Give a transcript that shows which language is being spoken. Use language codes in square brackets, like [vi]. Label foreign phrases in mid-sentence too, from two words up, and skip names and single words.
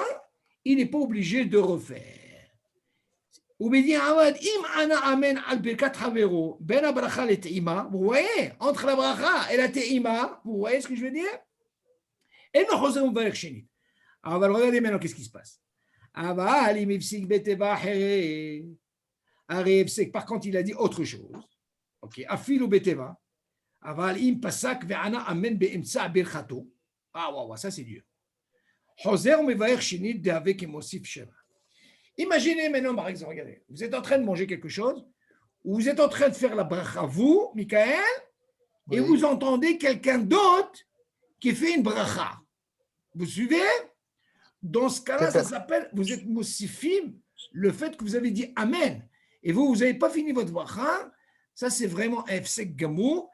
[fr] Il n'est pas obligé de refaire. Vous voyez, entre la bracha et la te'ima, vous voyez ce que je veux dire? Et nous, regardez maintenant qu'est-ce qui se passe. Par contre, il a dit autre chose. [he] Ok, אפילו בטבע. אבל אם פסק וענה אמן באמצע ברכתו, [fr] ça c'est dur. [he] חוזר ומברך שנית דהווה כמוסיף שבע. [fr] Imaginez maintenant, par exemple, regardez, vous êtes en train de manger quelque chose, ou vous êtes en train de faire la bracha, vous, Michael, et vous entendez quelqu'un d'autre qui fait une bracha. Vous suivez? Dans ce cas-là, ça s'appelle, vous êtes moussifim, le fait que vous avez dit amen, et vous n'avez pas fini votre bracha, ça c'est vraiment un [he] פסק גמור.